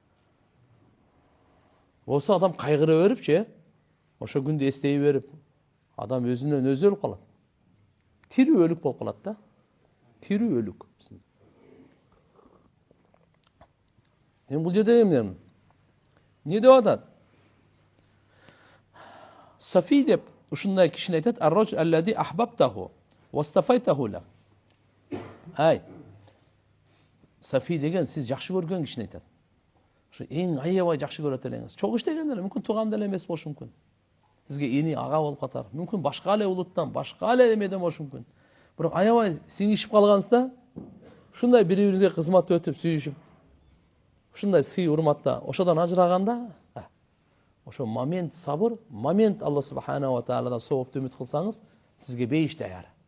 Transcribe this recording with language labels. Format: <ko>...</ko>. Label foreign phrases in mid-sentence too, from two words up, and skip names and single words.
<ky>Болсо адам кайгыра берипчи, ошо күндү эстей берип, адам өзүнөн өзү өлүп калат. Тирүү өлүк болуп калат да. Тирүү өлүк. Бул жерде эмне? Не деп атат? Сафи деп ушундай кишини айтат:</ky> <ar>"الرجل الذي أحببته واصطفيته لا."</ar> <ky>Ай, Сафи деген сиз жакшы көргөн кишини айтат. Ошо эң аябай жакшы көрөт элеңиз. Чогуу иштеген эле, мүмкүн тууган деле эмес болушу мүмкүн. Сизге эни ага болуп катар. Мүмкүн башка эле улуттан, башка эле эмеден болушу мүмкүн. Бирок аябай сиңишип калганыңызда, ушундай бири-бирибизге кызмат өтүп, сүйүшүп, ушундай сый урматта ошодон ажыраганда, ошо момент сабыр, момент Алла</ky> <ar>سبحانه و</ar> <ky>тааладан соопту үмүт кылсаңыз, сизге бейиш даяр.</ky>